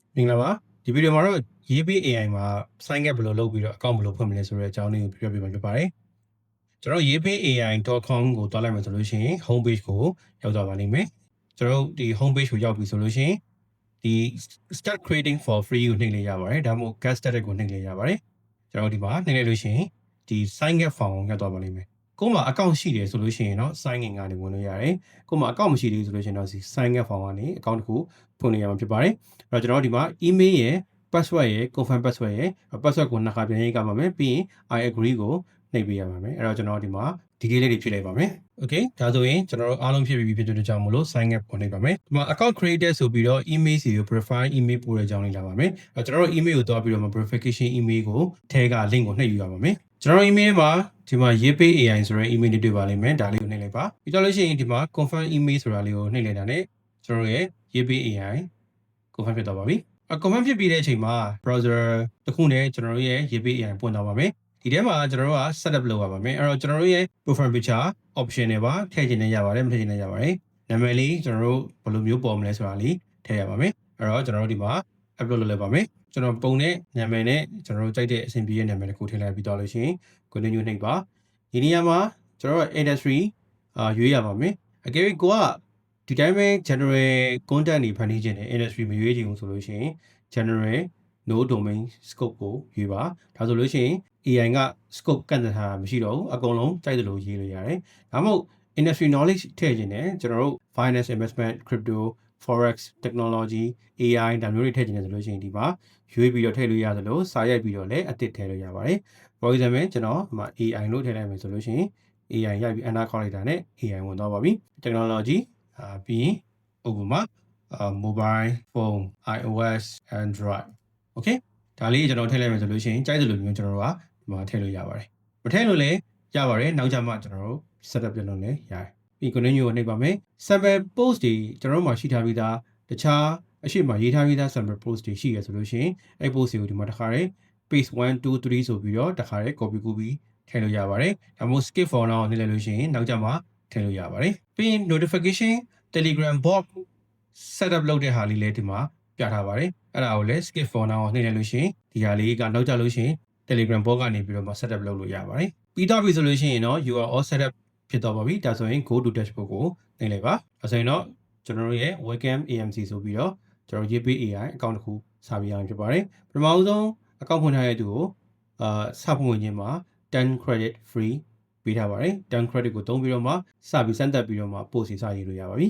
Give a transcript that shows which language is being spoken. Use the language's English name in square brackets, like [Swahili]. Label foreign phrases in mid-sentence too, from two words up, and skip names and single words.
[Burmese] မင်္ဂလာပါဒီဗီဒီယိုမှာတော့ရေးပေး AI မှာ [English] sign up [Burmese] ဘယ်လိုလုပ်ပြီးတော့ account ဘယ်လိုဖွင့်မလဲဆိုတဲ့အကြောင်းလေးကိုပြောပြမှာဖြစ်ပါတယ်ကျွန်တော်ရေးပေး AI.com ကိုတွားလိုက်မယ်ဆိုလို့ရှိရင် [English] home page [Burmese] ကိုရောက်သွားပါလိမ့်မယ်ကျွန်တော်ဒီ [English] home page [Burmese] ကိုရောက်ပြီဆိုလို့ရှိရင်ဒီ [English] start creating for free [Burmese] ကိုနှိပ်လိုက်ရပါတယ်ဒါမှမဟုတ် [English] get started [Burmese] ကိုနှိပ်လိုက်ရပါတယ်ကျွန်တော်ဒီမှာနှိပ်လိုက်လို့ရှိရင်ဒီ [English] sign up form [Burmese] ကိုရောက်သွားပါလိမ့်မယ်ကို့မှာ account ရှိတယ်ဆိုလို့ရှိရင်တော့ [English] sign in [Burmese] ကနေဝင်လို့ရတယ်ကို့မှာ account မရှိသေးဘူးဆိုလို့ရှိရင်တော့ [English] sign up form [Burmese] ကနေ account တစ်ခုဖွင့်လို့ရမှာဖြစ်ပါတယ်အဲ့တော့ကျွန်တော်ဒီမှာ email ရယ် password ရယ် [English] confirm password [Burmese] ရယ် password ကိုနှစ်ခါပြန်ရေးကပါမယ်ပြီးရင် [English] I agree [Burmese] ကိုနှိပ်ပေးရပါမယ်အဲ့တော့ကျွန်တော်ဒီမှာ detail လေးတွေဖြည့်လိုက်ပါမယ် okay ဒါဆိုရင်ကျွန်တော်တို့အားလုံးဖြည့်ပြီးဖြစ်တဲ့ကြောင့်မလို့ [English] sign up [Burmese] ကိုနှိပ်ပါမယ်ဒီမှာ [English] account created [Burmese] ဆိုပြီးတော့ email စီကို [English] profile email [Burmese] ပို့တဲ့အကြောင်းလေးလာပါမယ်အဲ့တော့ကျွန်တော်တို့ email ကိုတွားပြီးတော့ [English] verification email [Burmese] ကိုထဲက link ကိုနှိပ်ယူရပါမယ်ကျွန်တော် email မှာဒီမှာရေးပေး AI ဆိုတဲ့ email လေးတွေ့ပါလိမ့်မယ်ဒါလေးကိုနှိပ်လိုက်ပါပြီးတော့လို့ရှိရင်ဒီမှာ [English] confirm email [Burmese] ဆိုတာလေးကိုနှိပ်လိုက်တာ ਨੇ ကျွန်တော်ရဲ့ရေးပေး AI confirm ဖြစ်သွားပါပြီconfirm ဖြစ်ပြီးတဲ့အချိန်မှာ browser တစ်ခုနဲ့ကျွန်တော်တို့ရဲ့ရေးပေး AI ပွင့်သွားပါ မယ်ဒီထဲမှာကျွန်တော်တို့က setup လုပ်ရပါမယ်အဲ့တော့ကျွန်တော်တို့ရဲ့ [English] profile picture option [Burmese] တွေပါထည့်ချင်နေရပါတယ်မထည့်ချင်နေရပါတယ်နာမည်လေးကျွန်တော်တို့ဘယ်လိုမျိုးပေါ်မလဲဆိုတာလေးထည့်ရပါမယ်အဲ့တော့ကျွန်တော်တို့ဒီမှာ upload လုပ်လိုက်ပါမယ်ကျွန်တော်ပုံနဲ့နာမည်နဲ့ကျွန်တော်တို့ကြိုက်တဲ့အဆင်ပြေတဲ့နာမည်တစ်ခုထည့်လိုက်ပြီးတော့လို့ရှိရင် continue နှိပ်ပါဒီနေရာမှာကျွန်တော်တို့ industry ရွေးရပါမယ် အကယ်၍ကိုကဒီတိုင်းပဲ [English] general content [Burmese] တွေဖန်တီးခြင်းနဲ့ industry မရွေးချင်ဘူးဆိုလို့ရှိရင် [English] general no domain scope [Burmese] ကိုရွေးပါဒါဆိုလို့ရှိရင် AI က scope ကန့်သတ်ထားတာမရှိတော့ဘူးအကုန်လုံးကြိုက်သလိုရေးလို့ရတယ်ဒါမှမဟုတ် [English] industry knowledge [Burmese] ထည့်ခြင်းနဲ့ကျွန်တော်တို့ [English] finance investment crypto forex technology AI [Burmese] ဒါမျိုးတွေထည့်ခြင်းနဲ့ဆိုလို့ရှိရင်ဒီမှာရွေးပြီးတော့ထည့်လို့ရသလိုစာရိုက်ပြီးတော့လည်းအသစ်ထည့်လို့ရပါတယ် [English] for example [Burmese] ကျွန်တော်ဒီမှာ AI လို့ထည့်လိုက်မယ်ဆိုလို့ရှိရင် AI ရိုက်ပြီး enter ခေါက်လိုက်တာနဲ့ AI ဝင်သွားပါပြီ technology ပြီးရင်ဥပမာ [English] mobile phone iOS Android okay [Burmese] ဒါလေးကျွန်တော်ထည့်လိုက်မယ်ဆိုလို့ရှိရင်ကြိုက်သလိုမျိုးကျွန်တော်တို့ကဒီမှာထည့်လို့ရပါတယ်မထည့်လို့လည်းရပါတယ်နောက်ကျမှကျွန်တော်တို့ setup ပြန်လုပ်လည်းရတယ်ပြီး continue ကိုနှိပ်ပါမယ် [English] sample post [Burmese] တွေကျွန်တော်တို့မှာရှိထားပြီးသားတခြားအ ရှိမရေးထားပြီးသား [English] sample post [Burmese] တွေရှိရဆိုလို့ရှိရင်အဲ့ post တွေကိုဒီမှာတစ်ခါတည်း paste 1 2 3ဆိုပြီးတော့တစ်ခါတည်း copy ကူးပြီးထည့်လို့ရပါတယ်ဒါမှမဟုတ် [English] skip for [Burmese] now နှိပ်လိုက်လို့ရှိရင်နောက်ကျမှထည့်လို့ရပါတယ်ပြီးရင် [English] notification telegram bot setup [Burmese] လုပ်တဲ့ဟာလေးလည်းဒီမှာပြထားပါတယ်အဲ့ဒါကိုလည်း [English] skip for now [Burmese] နှိပ်လိုက်လို့ရှိရင်ဒီဟာလေးကနောက်ကျလို့ရှိရင် [English] telegram bot [Burmese] ကနေပြီးတော့မှ setup လုပ်လို့ရပါတယ်ပြီးတော့ပြီဆိုလို့ရှိရင်တော့ [English] you are all setup [Burmese] ဖြစ်သွားပါပြီဒါဆိုရင် [English] go to dashboard [Burmese] ကိုနှိပ်လိုက်ပါဒါဆိုရင်တော့ကျွန်တော်တို့ရဲ့ [English] webcam AMC [Burmese] ဆိုပြီးတော့ကျွန်တော်ရေးပေး AI account တစ်ခုစပြီးရအောင်ဖြစ်ပါတယ်ပထမဦးဆုံး account ဖွင့်ထားတဲ့သူကိုစဖွင့်ဝင်ခြင်းမှာ10 [English] credit free [Burmese] ပေးထားပါတယ်10 credit ကိုသုံးပြီးတော့မှစပြီးစမ်းသပ်ပြီးတော့မှ post စီစရေးလို့ရပါပြီ